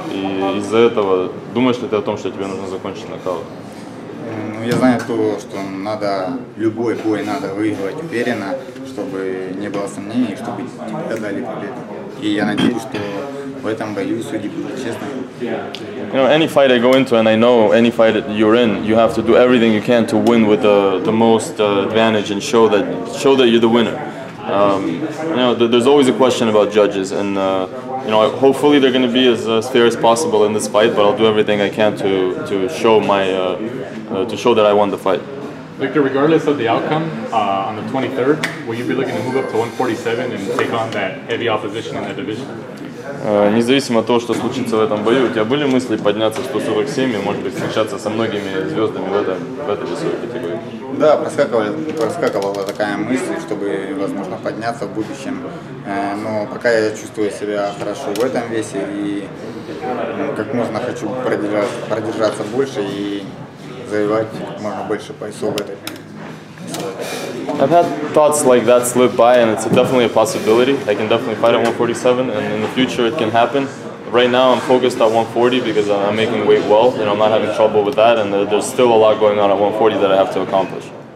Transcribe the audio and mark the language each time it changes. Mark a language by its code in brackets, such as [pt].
[ru] И из-за этого думаешь ли ты о том, что тебе нужно закончить нокаут? Ну, я знаю то, что надо любой бой надо выигрывать уверенно, чтобы не было сомнений, чтобы тебе дали победу. И я надеюсь, что в этом бою судьи будут честными. [en] You know, any fight I go into, and I know any fight that you're in, you have to do everything you can to win with the most advantage and show that you're the winner. You know, there's always a question about judges, and you know, hopefully they're going to be as fair as possible in this fight. But I'll do everything I can to show to show that I won the fight. Victor, regardless of the outcome, on the 23rd, will you be looking to move up to 147 and take on that heavy opposition in that division? [ru] Независимо от того, что случится в этом бою, у тебя были мысли подняться в 147 и, может быть, встречаться со многими звездами в этой весовой категории? Да, проскакивала такая мысль, чтобы, возможно, подняться в будущем. Но пока я чувствую себя хорошо в этом весе и как можно хочу продержаться больше и завоевать как можно больше поясов в этой. [en] I've had thoughts like that slip by, and it's definitely a possibility. I can definitely fight at 147, and in the future it can happen. Right now I'm focused at 140 because I'm making weight well, and I'm not having trouble with that, and there's still a lot going on at 140 that I have to accomplish.